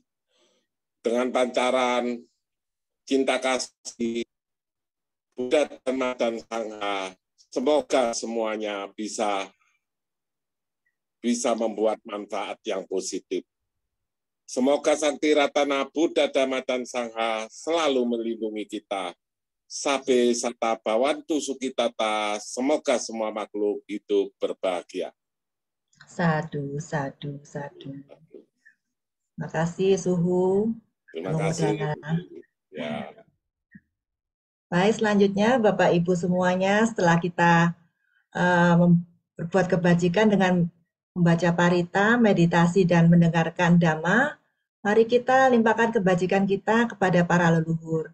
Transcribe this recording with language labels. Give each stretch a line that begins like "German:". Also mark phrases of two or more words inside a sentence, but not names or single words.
Indonesian: Dengan pancaran cinta kasih Buddha, Dhamma, dan Sangha, semoga semuanya bisa membuat manfaat yang positif. Semoga Sakti Ratana Buddha Dhamma dan Sangha selalu melindungi kita.
Pali: Sabe sata bawantu sukitata,
Indonesian: semoga semua makhluk hidup berbahagia.
Pali: Sadu, sadu, sadu.
Indonesian: Terima kasih Suhu. Terima kasih. Ya. Baik, selanjutnya Bapak Ibu semuanya, setelah kita berbuat kebajikan dengan membaca parita, meditasi, dan mendengarkan dhamma, mari kita limpahkan kebajikan kita kepada para leluhur.